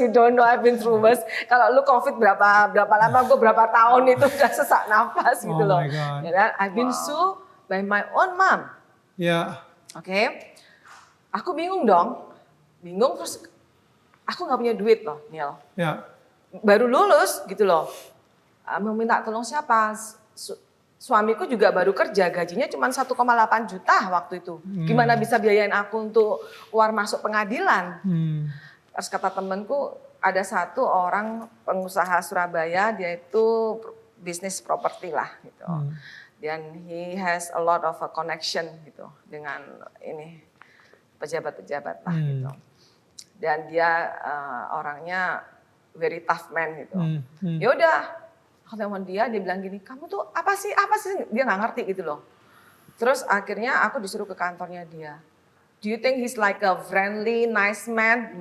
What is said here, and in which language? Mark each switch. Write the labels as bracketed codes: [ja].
[en] You don't know I've been through worse. [id] Kalau lu COVID berapa lama, gue berapa tahun itu udah sesak nafas gitu loh. Ya kan? [en] I've been sued by my own mom. [id] Oke. Aku bingung dong. Bingung terus aku nggak punya duit loh, Neil. Baru lulus gitu loh. Mau minta tolong siapa? Suamiku juga baru kerja, gajinya cuma 1,8 juta waktu itu. Gimana bisa biayain aku untuk keluar masuk pengadilan? Terus kata temenku, ada satu orang pengusaha Surabaya, dia itu bisnis properti lah gitu. Dan [en] he has a lot of a connection [id] gitu dengan ini pejabat-pejabat lah gitu. Dan dia orangnya [en] very tough man [id] gitu. Ya udah. Aku telepon dia bilang gini, kamu tuh apa sih? Dia nggak ngerti gitu loh. Terus akhirnya aku disuruh ke kantornya dia. [en] Do you think he's like a friendly, nice man?